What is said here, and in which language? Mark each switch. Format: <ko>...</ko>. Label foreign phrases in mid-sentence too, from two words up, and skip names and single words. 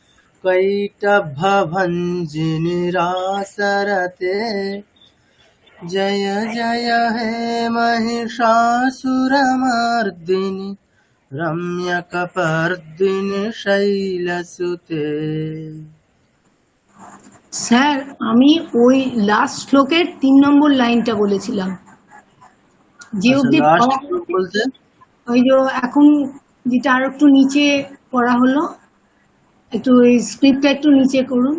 <sa>कैटभभञ्जिनि रासरते जय जय हे महिषासुरमर्दिनि रम्यकपर्दिनि शैलसुते।</sa> <bn>স্যার আমি ওই লাস্ট শ্লোকের 3 নম্বর লাইনটা বলেছিলাম, যে অবধি বলতে ওই যে এখন যেটা আর একটু নিচে করা হলো, একটু ওই স্ক্রিপ্টটা একটু নিচে করুন।</bn>